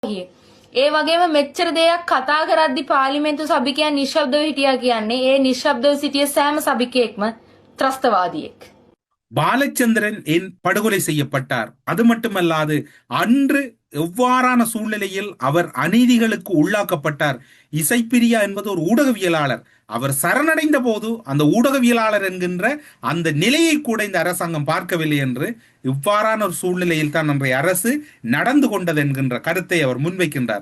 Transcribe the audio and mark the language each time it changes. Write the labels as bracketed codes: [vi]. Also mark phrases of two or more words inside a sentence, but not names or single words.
[si] ඒ වගේම මෙච්චර දෙයක් කතා කරද්දි පාර්ලිමේන්තු සභිකයන් නිශ්ශබ්දව හිටියා කියන්නේ ඒ නිශ්ශබ්දව සිටිය සෑම සභිකයෙක්ම ත්‍රස්තවාදියෙක්. [ta] பாலச்சந்திரன் ஏன் படுகொலை செய்யப்பட்டார்? அது மட்டுமல்லாது அன்று எவ்வாறான சூழ்நிலையில் அவர் அநீதிகளுக்கு உள்ளாக்கப்பட்டார்? இசைப்பிரியா என்பது ஒரு ஊடகவியலாளர். அவர் சரணடைந்த போது அந்த ஊடகவியலாளர் என்கின்ற அந்த நிலையை கூட இந்த அரசாங்கம் பார்க்கவில்லை என்று இவ்வாறான ஒரு சூழ்நிலையில் தான் அன்றைய அரசு நடந்து கொண்டது என்கின்ற கருத்தை அவர் முன்வைக்கின்றார்.